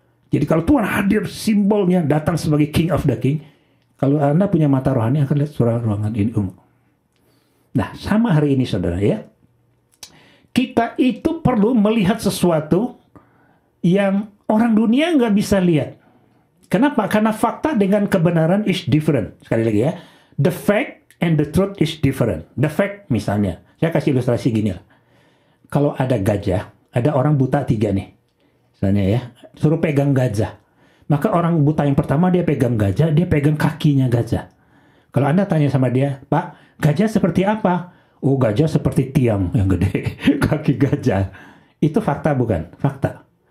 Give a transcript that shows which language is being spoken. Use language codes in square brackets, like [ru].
[id] Jadi kalau Tuhan hadir, simbolnya datang sebagai [en] King of the King. [id] Kalau Anda punya mata rohani akan lihat surah ruangan ini ungu. Nah, sama hari ini saudara ya. Kita itu perlu melihat sesuatu yang orang dunia nggak bisa lihat. Kenapa? Karena fakta dengan kebenaran [en] is different. [id] Sekali lagi ya. [en] The fact and the truth is different. The fact [id] misalnya, saya kasih ilustrasi gini lah. Kalau ada gajah, ada orang buta 3 nih. Misalnya ya, suruh pegang gajah. Maka orang buta yang pertama dia pegang gajah, dia pegang kakinya gajah. Kalau Anda tanya sama dia, Pak, gajah seperti apa? Oh, gajah seperti tiang yang gede. Kaki gajah. Itu fakta bukan? Fakta.